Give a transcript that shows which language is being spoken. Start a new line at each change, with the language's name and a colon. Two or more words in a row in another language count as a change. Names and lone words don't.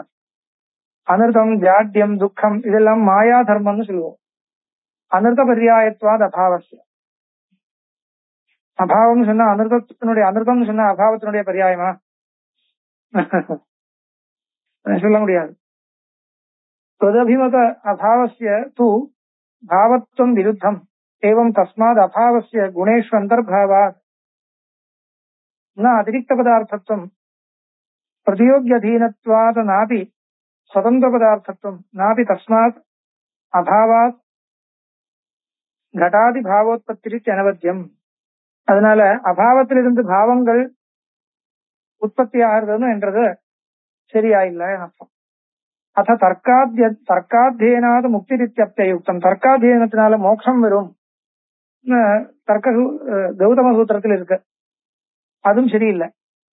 Tamil: அனிருத்தம் ஜாட்யம் துக்கம் இதெல்லாம் மாயா தர்மம்னு சொல்லுவோம்.
Sanskrit: अनिरुद्ध पर्यायत्वात् अभावस्य.
Tamil: அபாவம் சொன்னா அனிருத்தம் சொன்னா அபாவத்தினுடைய பர்யாயமா சொல்ல முடியாது.
Sanskrit: तदभिमत अभावस्य तु भावत्वं विरुद्धम् एवं तस्माद् अभावस्य गुणेषु अन्तर्भावात् न अतिरिक्त पदार्थत्वं प्रतियोग्यधीनत्वात् नापि स्वतंत्र पदार्थत्वं नापि तस्मात् अभावात् घटादि भावोत्पत्तिरिति अनवद्यम्.
Tamil: அதனால அபாவத்திலிருந்து பாவங்கள் உற்பத்தி ஆகுதுன்னு என்றது சரியா இல்ல அர்த்தம்.
Sanskrit: अत तर्कात्यनात मुक्ति युक्तम्.
Tamil: தர்க்காத்தியனத்தினால மோட்சம் வரும் தர்க்க கௌதம சூத்திரத்தில் இருக்கு, அதுவும் சரியில்லை.